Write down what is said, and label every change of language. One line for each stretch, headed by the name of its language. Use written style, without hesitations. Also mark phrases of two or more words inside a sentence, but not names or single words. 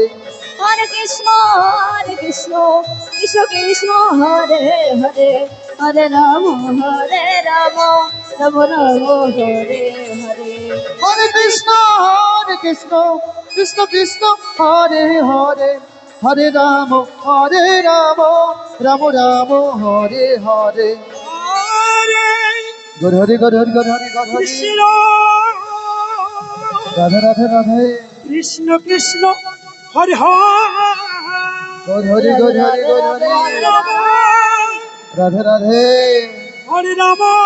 Sanskrit: হরে কৃষ্ণ কৃষ্ণ কৃষ্ণ হরে হরে হরে রাম রাম রাম হরে হরে। হরে কৃষ্ণ কৃষ্ণ কৃষ্ণ হরে হরে। হরে রাম রাম রাম হরে হরে। হরে গর হরে গর হরে গর হরে গর হরে। কৃষ্ণ রাধে রাধে রাধে। কৃষ্ণ কৃষ্ণ হরে হরে। গর হরে গর হরে গর হরে। রাম রাধে রাধে। হরে রাম